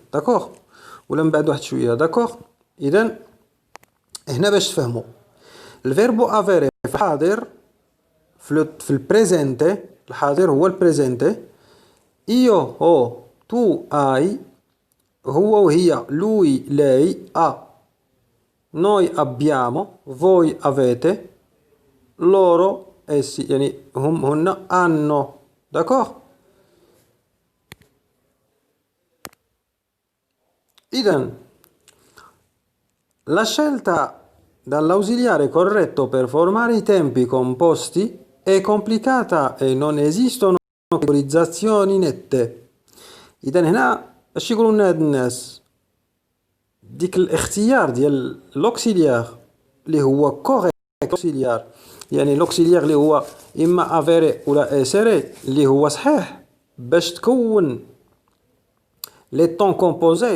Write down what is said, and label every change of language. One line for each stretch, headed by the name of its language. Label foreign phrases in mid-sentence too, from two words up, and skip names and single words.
Arabic: داكوغ، ولا من بعد واحد شويه. داكوغ، اذا هنا باش تفهموا
Italian: il verbo avere
Arabic: في الحاضر، في البريزنتي. الحاضر هو البريزنتي.
Italian: io ho, tu hai,
Arabic: هو وهي
Italian: lui lei ha، noi abbiamo، voi avete، loro essi
Arabic: يعني هم هن hanno. داكوغ، إذن
Italian: la scelta dall'ausiliare corretto per formare i tempi composti è complicata e non esistono categorizzazioni nette.
Arabic: إذن هنا اش يقولوا لنا هاد الناس؟ ديك الاختيار ديال لوكسيليار اللي هو كوريكت اوكسيليار، يعني لوكسيليار اللي هو اما افيري ولا اسيري اللي هو صحيح، باش تكون
French: les temps composés.